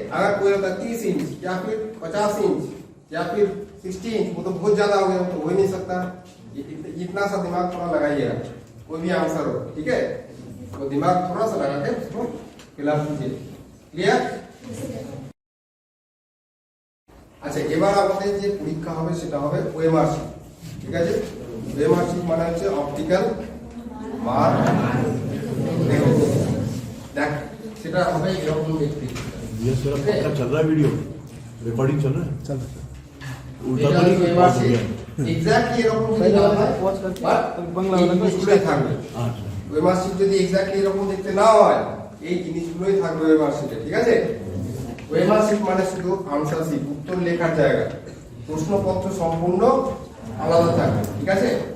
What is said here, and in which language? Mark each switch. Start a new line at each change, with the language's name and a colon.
Hindi: अगर कोई होता 30 इंच या फिर 50 इंच या फिर 60 इंच, वो तो बहुत ज्यादा हो गया, तो हो ही नहीं सकता। इतना सा दिमाग थोड़ा लगाइएगा, कोई भी आंसर हो, ठीक है। तो दिमाग थोड़ा सा लगा के उसको फिलअप कीजिए, क्लियर।
Bangla: আচ্ছা, এবার আমাদের যে পরীক্ষা হবে সেটা হবে ওএমআর শিট, ঠিক আছে। ওএমআর শিট মানে হচ্ছে অপটিক্যাল মার্ক রেকগনিশন। দেখ সেটা হবে এরকম দেখতে।
Hindi: ये सर आपका चल रहा है वीडियो रिकॉर्डिंग चल रहा है चल रहा है उल्टा
Bangla: এটা
Hindi: तो नहीं
Bangla: ওএমআর শিট এক্স্যাক্টলি এরকম যদি না হয় বাট বাংলা এই জিনিসগুলোই থাকবে।
Hindi: अच्छा
Bangla: ওএমআর শিট যদি এক্স্যাক্টলি এরকম দেখতে না হয়, এই জিনিসগুলোই থাকবে ওএমআর শিটে, ঠিক আছে। ওএমআর শিট মানে শুধু আনসার শিট, উত্তর লেখার জায়গা। প্রশ্নপত্র সম্পূর্ণ আলাদা থাকবে, ঠিক আছে।